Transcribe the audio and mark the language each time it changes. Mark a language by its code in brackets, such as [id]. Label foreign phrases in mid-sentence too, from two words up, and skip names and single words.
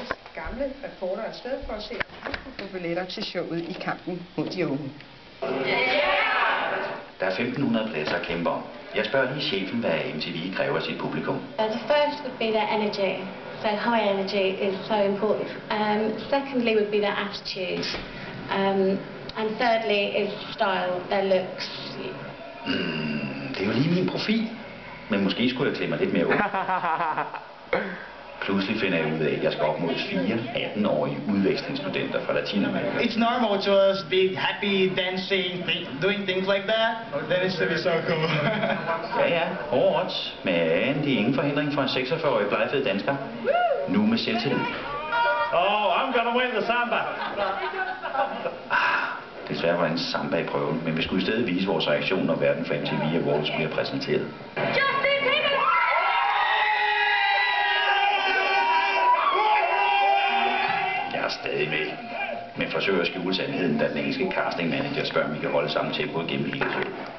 [da] gamle reporter afsted for at se, om han kunne få billetter til showet i kampen mod de unge. Der er 1500 pladser at kæmpe om. Jeg spørger lige chefen, hvad MTV kræver af sit publikum. [en] The first would be their energy. So high energy is so important. Secondly would be their attitude. And thirdly is style, their looks. [da] Det er jo lige min profil. Men måske skulle jeg klæde mig lidt mere ud. Pludselig finder jeg ud af, at jeg skal op mod 4 18-årige udvekslingsstudenter fra Latinamerika. [en] It's normal to us be happy, dancing, doing things like that. Then it's to be so cool. [da] Ja, hårdt. Men det er ingen forhindring for en 46-årig blegfed dansker. Nu med selvtillid. [en] Oh, I'm gonna win the samba. [da] Desværre var en samba i prøven, men vi skulle i stedet vise vores reaktion, når verden for MTV Awards bliver præsenteret. Jeg er stadig med, men forsøger at skjule sandheden, da den engelske [en] casting manager [da] spørger, om vi kan holde samme tempo gennem hele showet.